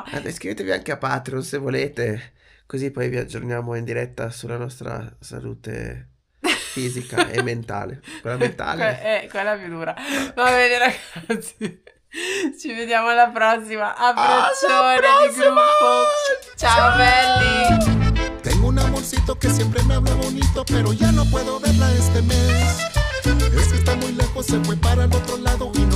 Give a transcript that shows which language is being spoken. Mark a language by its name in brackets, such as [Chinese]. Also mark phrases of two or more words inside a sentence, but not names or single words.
[Italian] Iscrivetevi anche a Patreon se volete, così poi vi aggiorniamo in diretta sulla nostra salute fisica e mentale. Quella mentale è quella più dura. Va bene ragazzi, ci vediamo alla prossima. Abbraccione di gruppo. Ciao belli. [Spanish] Tengo un amorcito que siempre me habla bonito, pero ya no puedo verla este mes. Es que está muy lejos, se fue para el otro lado.